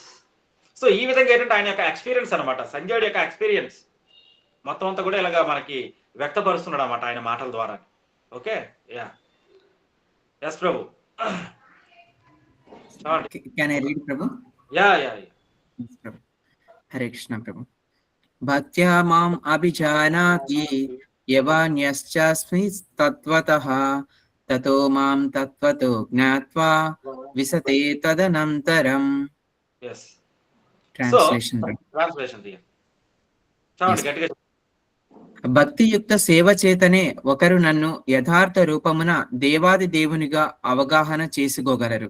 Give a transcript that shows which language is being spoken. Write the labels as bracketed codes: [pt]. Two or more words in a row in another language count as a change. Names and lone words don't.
[te] సో ఈ విధంగా ఏంటంటే ఆయన యొక్క ఎక్స్పీరియన్స్ అనమాట, సంజయుడి యొక్క ఎక్స్పీరియన్స్ మొత్తం అంతా కూడా ఇలాగా మనకి వ్యక్తపరుస్తున్నాడు అన్నమాట ఆయన మాటల ద్వారా. [en] okay, ya, yes ప్రభు. [te] హరే కృష్ణ ప్రభు. [sa] భక్త్యా మాం అభిజానాతి యవాన్యశ్చాస్మి తత్వతః తతో మాం తత్వతో జ్ఞాత్వా విశతే తదనంతరం. [te] ట్రాన్స్లేషన్. భక్తియుక్త సేవ చేతనే ఒకరు నన్ను యథార్థ రూపమున దేవాది దేవునిగా అవగాహన చేసుకోగలరు.